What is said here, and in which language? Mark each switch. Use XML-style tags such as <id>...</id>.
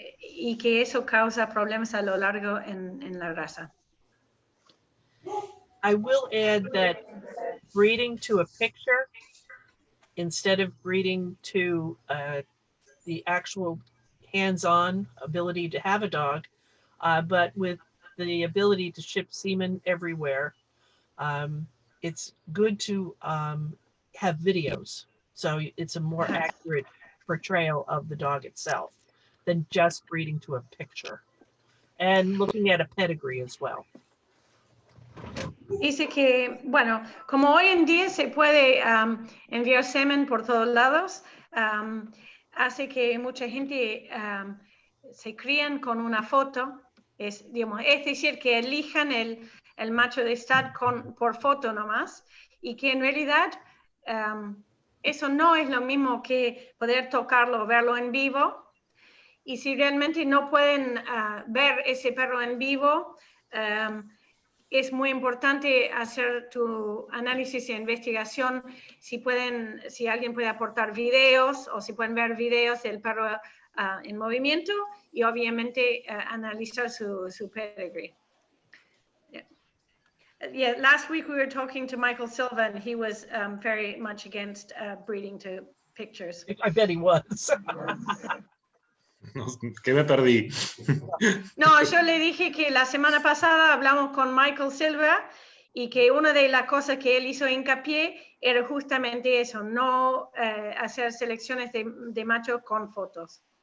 <es>Y que eso causa problemas a lo largo en la raza.</es> <en>I will add that breeding to a picture instead of breeding to the actual hands-on ability to have a dog, but with the ability to ship semen everywhere, it's good to have videos. So it's a more accurate portrayal of the dog itself than just breeding to a picture. And looking at a pedigree as well.</en> <es>Dice que, bueno, como hoy en día se puede enviar semen por todos lados, hace que mucha gente se crían con una foto, digamos, es decir, que elijan el macho de stud por foto nomás, y que en realidad eso no es lo mismo que poder tocarlo o verlo en vivo. Y si realmente no pueden ver ese perro en vivo, es muy importante hacer tu análisis e investigación, si alguien puede aportar videos o si pueden ver videos del perro en movimiento y obviamente analizar su pedigree.</es> <en>Yeah, last week we were talking to Michael Silva and he was very much against breeding to pictures. I bet he was.</en> <es>Que me perdí. No, yo le dije que la semana pasada hablamos con Michael Silva y que una de las cosas que él hizo hincapié era justamente eso, no hacer selecciones de machos con fotos.</es>